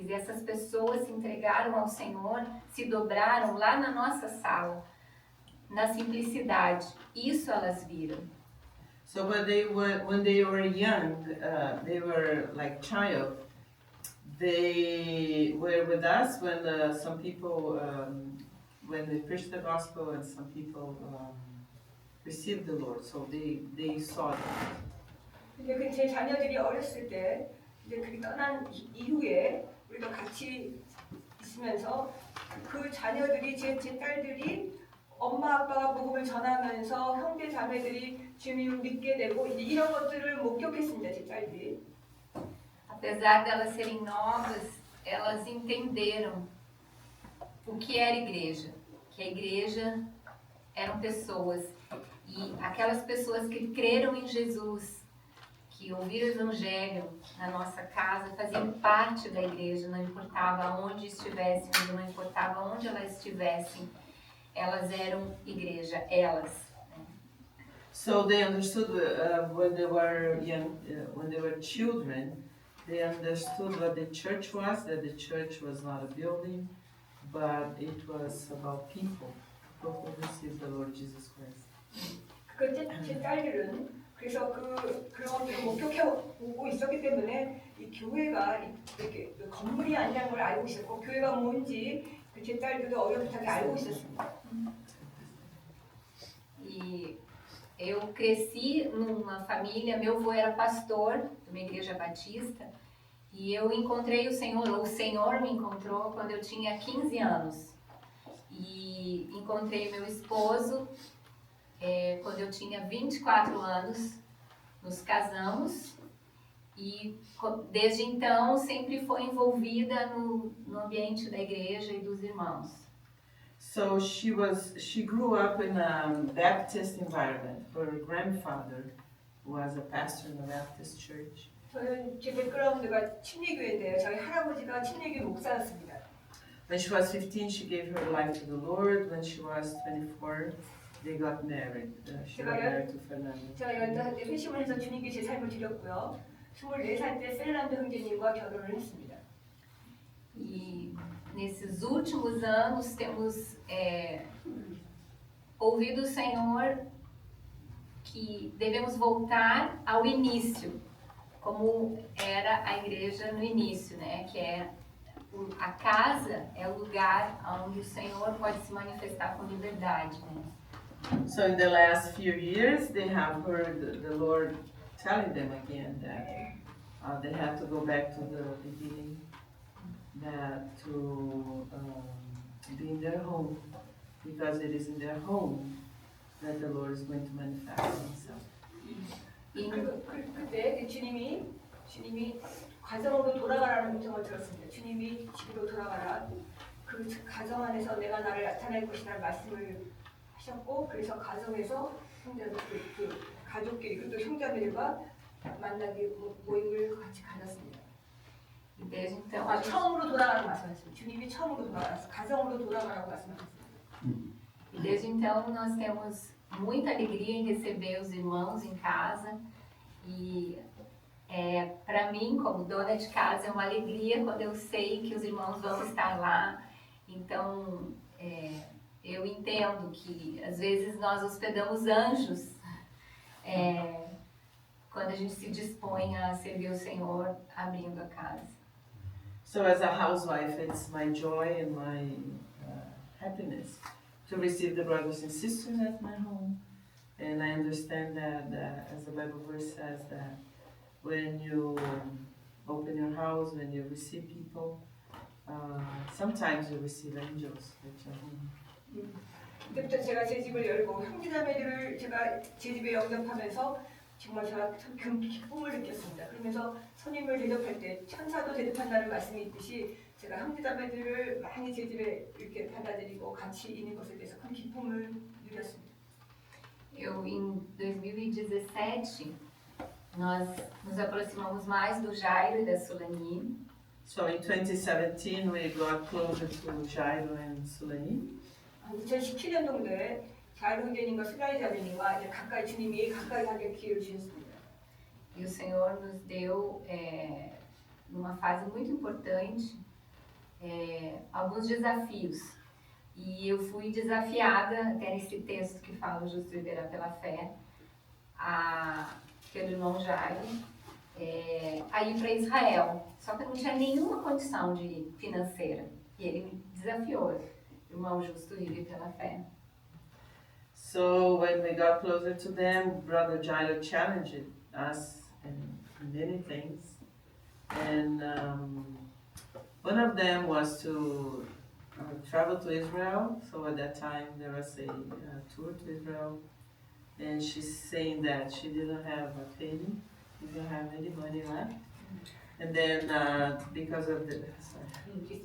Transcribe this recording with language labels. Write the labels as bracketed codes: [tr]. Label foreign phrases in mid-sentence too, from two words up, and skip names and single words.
[pt] E essas pessoas se entregaram ao Senhor, se dobraram lá na nossa sala, na simplicidade. Isso elas viram. [en] So when they were young, they were like child. They were with us when some people, when they preached the gospel, and some people received the Lord. So they saw that. [ko] 근데 그 제 자녀들이 어렸을 때 이제 그게 떠난 이후에 우리가 같이 있으면서 그 자녀들이 제 딸들이 엄마 아빠가 복음을 전하면서 형제 자매들이 주님을 믿게 되고 이제 이런 것들을 목격했습니다. 제 딸들이. [pt] Apesar de elas serem novas, elas entenderam o que era igreja. Que a igreja eram pessoas. E aquelas pessoas que creram em Jesus, que ouviram o Evangelho na nossa casa, faziam parte da igreja, não importava onde estivessem, não importava onde elas estivessem, elas eram igreja, elas. [en] So they understood when they were young, when they were children, they understood what the church was, that the church was not a building, but it was about people who received the Lord Jesus Christ. [ko] 그때 제 딸들은 그래서 그런 것들을 목격해 오고 있었기 때문에 이 교회가 이렇게 건물이 아니라는 걸 알고 있었고 교회가 뭔지 제 딸들도 어렴풋하게 알고 있었습니다. [pt] E eu cresci numa família, meu avô era pastor de uma igreja batista, e eu encontrei o Senhor, ou o Senhor me encontrou quando eu tinha 15 anos. E encontrei meu esposo quando eu tinha 24 anos, nos casamos, e desde então sempre foi envolvida no ambiente da igreja e dos irmãos. [en] So she grew up in a Baptist environment. Her grandfather was a pastor in a Baptist church. [ko] 저는 제 백그라운드가 침례교회인데요. 저희 할아버지가 침례교회 목사였습니다. [en] When she was 15, she gave her life to the Lord. When she was 24, they got married. She got married to Fernando. [ko] 제가 15살 때 회심을 해서 주님께 제 삶을 드렸고요. 24살 때 펠란드 형제님과 결혼을 했습니다. [pt] E nesses últimos anos temos ouvido o Senhor que devemos voltar ao início, como era a igreja no início, né? Que a casa é o lugar onde o Senhor pode se manifestar com liberdade, né? [en] So in the last few years, they have heard the Lord telling them again that they have to go back to the beginning, that to be in their home, because it is in their home that the Lord is going to manifest Himself. [ko] 그리고 그때 주님이 가정으로 돌아가라는 음성을 들었습니다. 주님이 집으로 돌아가라. 그 가정 안에서 내가 나를 나타낼 것이라는 말씀을 하셨고, 그래서 가정에서 형제들, 그 가족끼리 그리고 형제들과 만나기 모임을 같이 가졌습니다. [pt] E desde então [ko] 처음으로 돌아가라고 말씀하셨습니다. 주님이 처음으로 돌아가서 가정으로 돌아가라고 말씀하셨습니다. [pt] E desde então nós temos muita alegria em receber os irmãos em casa e para mim, como dona de casa, é uma alegria quando eu sei que os irmãos vão estar lá. Então, eu entendo que às vezes nós hospedamos anjos quando a gente se dispõe a servir o Senhor abrindo a casa. [en] So as a housewife, it's my joy and my happiness to receive the brothers and sisters at my home. And I understand that as the Bible verse says, that when you open your house, when you receive people, sometimes you receive angels at your home. [ko] 그때부터 제가 제 집을 열고 형제자매들을 제가 제 집에 영접하면서 정말 제가 큰 기쁨을 느꼈습니다. 그러면서 손님을 대접할 때 천사도 대접한다는 말씀이 있듯이 제가 형제자매들을 많이 제 집에 이렇게 받아들이고 같이 있는 것에 대해서 큰 기쁨을 누렸습니다. [pt] Eu, em 2017, nós nos aproximamos mais do Jairo e da Sulani. [en] So in 2017, we got closer to Jairo and Sulani. [ko] 2017년도에 자이로 형제님과 슬라이 자매님과 이제 가까이 주님이 가까이 가게 기회를 주셨습니다. [pt] E o Senhor nos deu, numa fase muito importante, alguns desafios. E eu fui desafiada, até nesse texto que fala o justo viverá pela fé, pelo irmão Jairo, a ir para Israel. Só que eu não tinha nenhuma condição financeira. E ele me desafiou. Irmão justo vive pela fé. [en] So when we got closer to them, Brother Jairo challenged us in many things. And One of them was to travel to Israel. So at that time there was a tour to Israel, and she's saying that she didn't have a penny, didn't have any money left, and then because of the sorry.